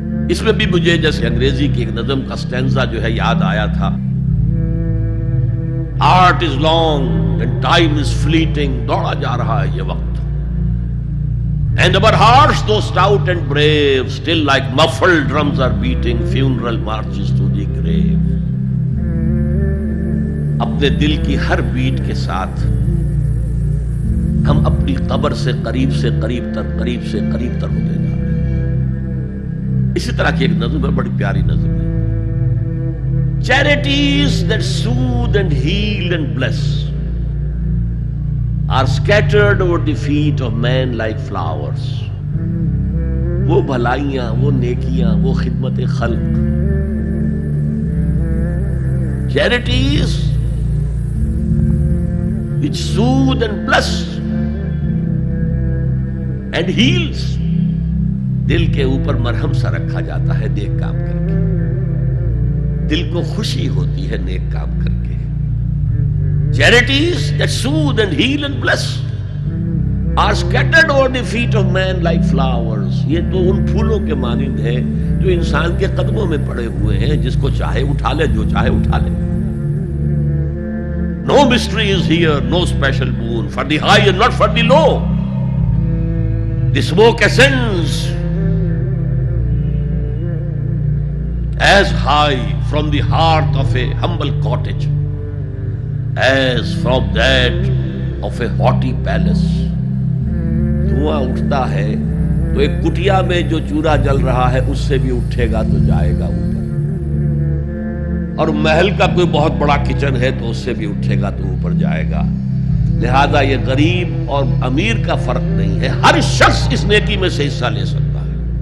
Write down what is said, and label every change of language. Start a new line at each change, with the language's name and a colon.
Urdu: اس میں بھی مجھے جیسے انگریزی کی ایک نظم کا سٹینزا جو ہے یاد آیا تھا.
English: art is long and time is fleeting,
Urdu: دوڑا جا رہا ہے یہ وقت.
English: And our hearts, though stout and brave, still like muffled drums are beating funeral marches to the grave.
Urdu: اپنے دل کی ہر بیٹ کے ساتھ ہم اپنی قبر سے قریب سے قریب تر ہوتے جا رہے ہیں. اسی طرح کی ایک نظم ہے، بڑی پیاری نظم ہے.
English: Charities that soothe and heal and bless are scattered over the feet of men like flowers.
Urdu: وہ بھلائیاں، وہ نیکیاں، وہ خدمت خلق.
English: Charities which soothe and bless and heals.
Urdu: دل کے اوپر مرہم سا رکھا جاتا ہے نیک کام کر کے. دل کو خوشی ہوتی ہے نیک کام کر کے.
English: Charities that soothe and heal and bless are scattered over the feet of men like flowers.
Urdu: یہ تو ان پھولوں کے مانند ہے جو انسان کے قدموں میں پڑے ہوئے ہیں، جس کو چاہے اٹھا لے، جو چاہے اٹھا لے.
English: No mystery is here, no special boon for the high and not for the low. The smoke ascends as high from the hearth of a humble cottage as from that of a haughty palace.
Urdu: دھواں اٹھتا ہے تو ایک کٹیا میں جو چورا جل رہا ہے اس سے بھی اٹھے گا تو جائے گا اوپر، اور محل کا کوئی بہت بڑا کچن ہے تو اس سے بھی اٹھے گا تو اوپر جائے گا. لہذا یہ غریب اور امیر کا فرق نہیں ہے، ہر شخص اس نیکی میں سے حصہ لے سکتا ہے.